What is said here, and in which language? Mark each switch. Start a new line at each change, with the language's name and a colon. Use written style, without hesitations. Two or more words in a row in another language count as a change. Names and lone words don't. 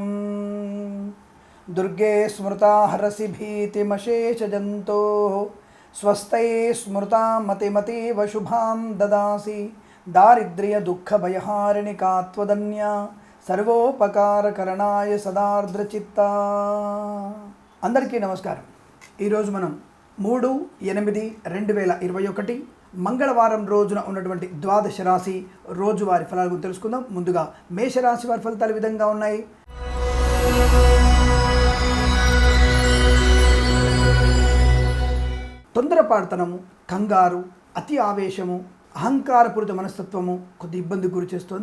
Sanskrit: दुर्गे स्मृता हरसि भीतिमशेषजन्तोः स्वस्ते स्मृता मतिमतीव शुभां ददासि दारिद्र्य दुःख भयहारिणि का त्वदन्या सर्वोपकारकरणाय सदार्द्रचित्ता।
Telugu: అందరికీ నమస్కారం। ఈరోజు మనం 3/8/2021 మంగళవారం రోజున ఉన్నటువంటి ద్వాదశ రాశి రోజువారి ఫలాల గురించి తెలుసుకుందాం। ముందుగా మేషరాశి వారి ఫలితాలు ఈ విధంగా ఉన్నాయి। తొందరపాటుతనము, కంగారు, అతి ఆవేశము, అహంకారపూరిత మనస్తత్వము కొద్ది ఇబ్బంది గురి చేస్తుంది।